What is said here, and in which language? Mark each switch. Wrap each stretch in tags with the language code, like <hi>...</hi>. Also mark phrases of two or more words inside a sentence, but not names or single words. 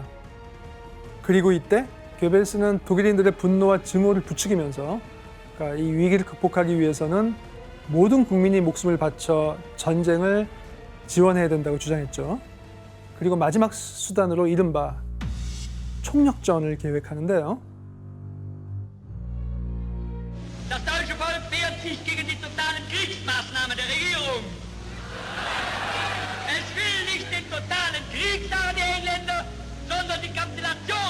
<ko>그리고 이때 괴벨스는 독일인들의 분노와 증오를 부추기면서 그러니까 이 위기를 극복하기 위해서는 모든 국민이 목숨을 바쳐 전쟁을 지원해야 된다고 주장했죠. 그리고 마지막 수단으로 이른바 총력전을 계획하는데요.</ko> <de>Das deutsche Volk wehrt sich gegen die totalen Kriegsmaßnahmen der Regierung. Es will nicht den totalen Krieg, sagen die Engländer, sondern die Kapitulation.</de>